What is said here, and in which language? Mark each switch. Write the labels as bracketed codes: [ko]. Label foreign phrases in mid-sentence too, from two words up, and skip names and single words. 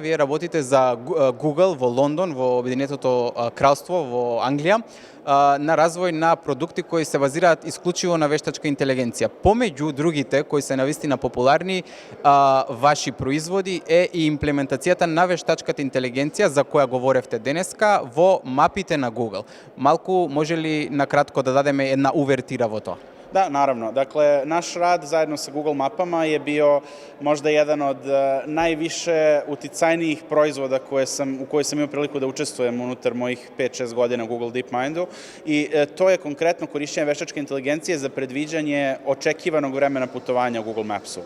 [mk] Вие работите за Google во Лондон, во Обединетото кралство, во Англија, на развој на продукти кои се базираат исклучиво на вештачка интелигенција. Помеѓу другите, кои се навистина популарни, ваши производи е и имплементацијата на вештачката интелигенција за која говоревте денеска во мапите на Google. Малку може ли накратко да дадеме една увертира во тоа? [sr] Da, naravno. Dakle, naš rad zajedno sa Google mapama je bio možda jedan od najviše uticajnijih proizvoda u koje sam imao priliku da učestvujem unutar mojih 5-6 godina u Google DeepMindu i to je konkretno korišćenje veštačke inteligencije za predviđanje očekivanog vremena putovanja u Google Mapsu.